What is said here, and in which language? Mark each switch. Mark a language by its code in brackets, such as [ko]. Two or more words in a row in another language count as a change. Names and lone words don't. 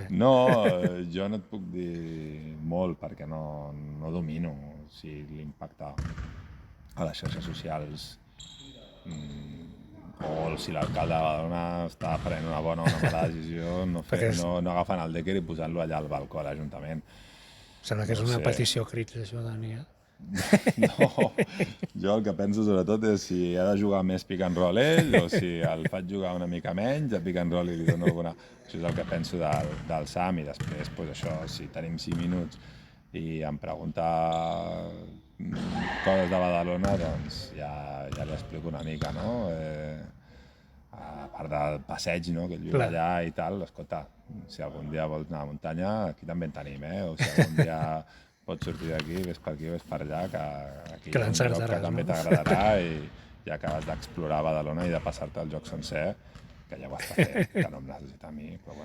[ca] No, jo no et puc dir molt perquè no domino si l'impacte a les xarxes socials o si l'alcalde de Badalona està prenent una bona o una mala decisió, no agafant el Decker i posant-lo allà al balcó a l'Ajuntament. Sembla que és una petició crits, això, Dani. No, jo el que penso sobretot és si ha de jugar més [en] pick and roll [ca] ell o si el faig jugar una mica menys de [en] pick and roll [ca] i li dono alguna... Això és el que penso del Sam, i després pues això, si tenim 5 minuts i em pregunta coses de Badalona, doncs ja li explico una mica, no? A part del passeig, no? Que ell viu allà i tal, escolta, si algun dia vols anar a la muntanya, aquí també en tenim, o si algun dia pots sortir d'aquí, ves per aquí, ves per allà, que aquí hi ha un lloc que també t'agradarà i acabes d'explorar Badalona i de passar-te el joc sencer, que ja ho està fent, que no em necessita a mi, però bueno,